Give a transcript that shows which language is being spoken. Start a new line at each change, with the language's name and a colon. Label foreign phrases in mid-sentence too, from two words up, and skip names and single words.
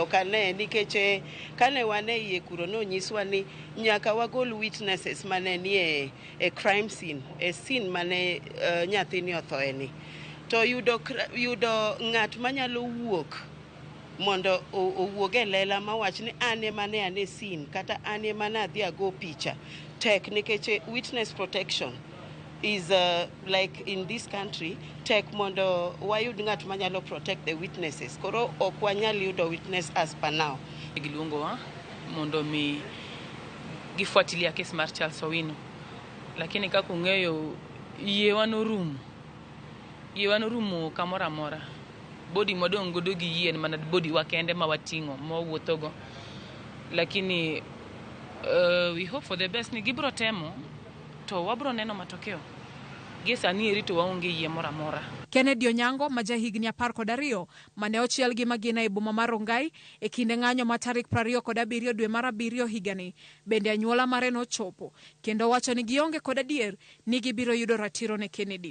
Luo (Kenya and Tanzania): Okane nikech kane wane iye kuro no nyiswa ni nyaka wagol witnesses mane ni e
English: crime scene,
Luo (Kenya and Tanzania): e scene mane nyathini othoe ni. To yudo ng'at manyalo wuok mondo owuog e lela mawach ni ane mane ane scene kata ane mana adhi ago picha tek nikech
English: witness protection is like in this country
Luo (Kenya and Tanzania): tek mondo wayud ng'at manyalo
English: protect the witnesses.
Luo (Kenya and Tanzania): Koro ok wanyal yudo
English: witness as per now.
Luo (Kenya and Tanzania): Giluongowa mondo mi gifuatilia kes mar Charles Owino, lakini kaka ung'eyo yewa norumo kamoro amora. Body modong godo gi yien mana body wakende ma wating'o mawuothogo, lakini
English: we hope for the best.
Luo (Kenya and Tanzania): Ni gibro temo to wabro neno matokeo. Sani eri to waonge yie mora mora. Kennedy Onyango ma jahigni 12 mane ochiel gi magina e boma mar Rongai e kinde ng'anyo ma tarik 27 dwe mar 7 higani bende anyuola mare nochopo kendo wacho ni gionge kod adier ni gibiro yudo ratiro ne Kennedy.